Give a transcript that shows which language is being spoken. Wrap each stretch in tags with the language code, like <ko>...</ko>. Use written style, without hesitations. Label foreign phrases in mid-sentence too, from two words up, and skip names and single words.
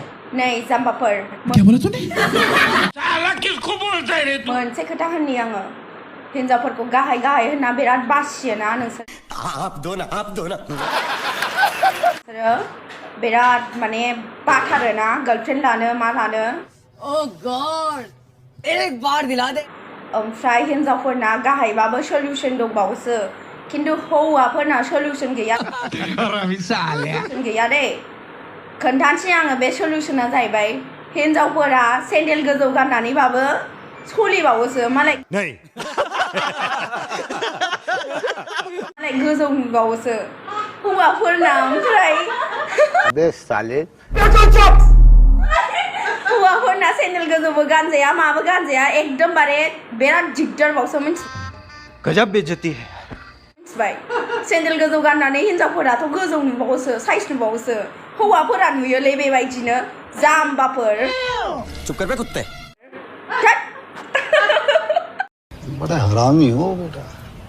<brx>नै जाम्बाफोर</brx> <hi>क्या बोला तूने साला किसको बोलता है रे तू</hi> <brx>मोनसे खोथा होननि आङो हिनजावफोरखौ गाहाय गाहाय होनना बिराद बासियोना नोंसोर</brx> <hi>आप दो ना</hi> <brx>नोंसोरो बिराद माने बाथारोना गार्लफ्रेन्ड लानो मा लानो</brx> <en>oh God</en> <hi>एक बार दिला दे</hi> <brx>ओमफ्राय हिनजावफोरना गाहायबाबो सल्युशन दंबावोसो खिन्थु हौवाफोरना सल्युशन गैया गैया दे खोन्थानोसै आङो बे सल्युशना जाहैबाय हिनजावफोरा सेन्देल गोजौ गाननानैबाबो सोलिबावोसो मालाय गोजौ नुबावोसो हौवाफोरना ओमफ्राय हौवाफोरना सेन्देल गोजौबो गानजाया माबो गानजाया एकदमबारे बिराद दिगदारबावसो</brx> <hi>गजब बेइज्जती है</hi> <brx>मिथिबाय सेन्देल गोजौ गाननानै हिनजावफोराथ' गोजौ नुबावोसो साइज नुबावोसो हौवाफोरा नुयोलै बेबायदिनो जाम्बाफोर</brx> <hi>चुप कर बे कुत्ते बड़ा हरामी हो बेटा</hi>